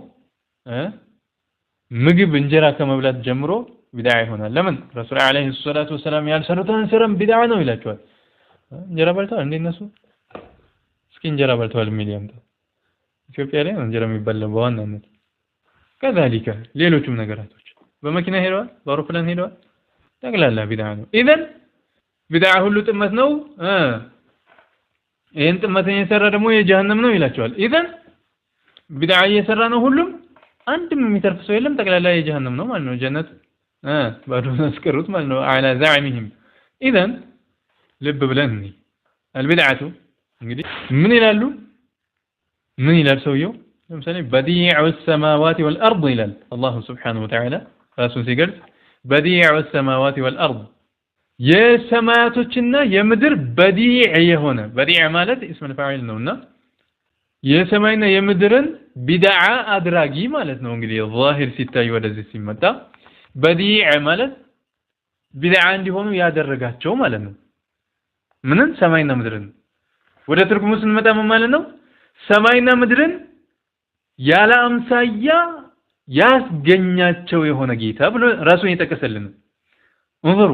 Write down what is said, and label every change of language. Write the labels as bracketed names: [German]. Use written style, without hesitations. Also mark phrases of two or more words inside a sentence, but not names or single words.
[Amharic] ምግብ እንጀራ ከመብላት ጀምሮ ቢድዓ ይሆናል ለምን ረሱል [Arabic] عليه الصلاة والسلام [Amharic] ያልሰሩትን ስራም ቢድዓ ነው ይላቸዋል እንጀራ በልተዋል እንዴ እነሱ እስኪ እንጀራ በልተዋል ሚሊየም ኢትዮጵያ ላይ እንጀራ የሚበላው በዋናነት ከዛሊከ ሌሎችም ነገራቶች በመኪና ሄደዋል በአውሮፕላን ሄደዋል ጠቅላላ ቢድዓ ነው ኢዘን ቢድዓ ሁሉ ጥመት ነው ይሄን ጥመትን የሰራ ደግሞ የጀሃነም ነው ይላቸዋል ኢዘን ቢድዓ እየሰራ ነው ሁሉም አንድም የሚተርፍ ሰው የለም ጠቅላላ የጀሃነም ነው ማለት ነው ጀነት ባዶን አስቀሩት ማለት ነው [Arabic] على زعمهم اذا [Amharic] ልብ ብለን البدعه እንግዲህ ምን ይላል ሰውየው ለምሳሌ [Arabic] بديع السماوات والارض [Amharic] ይላል አላህ [Arabic] سبحانه وتعالى [Amharic] ራሱን ሲገልጽ [Arabic] بديع السماوات والارض [Amharic] የሰማያቶችና የምድር بديع የሆነ بديع ማለት [Arabic] اسم الفاعل [Amharic] ነውና የሰማይና የምድርን ቢድዓ አድራጊ ማለት ነው እንግዲህ ዛሂር ሲታይ ወደዚህ ሲመጣ بديع ማለት ቢድዓ እንዲሆኑ ያደረጋቸው ማለት ነው ምንን ሰማይና ምድርን ወደ ትርጉሙ ስንመጣ ማለት ነው ሰማይና ምድርን ያለ አምሳያ ያስገኛቸው የሆነ ጌታ ብሎ ራሱን የጠቀሰልን እንظروا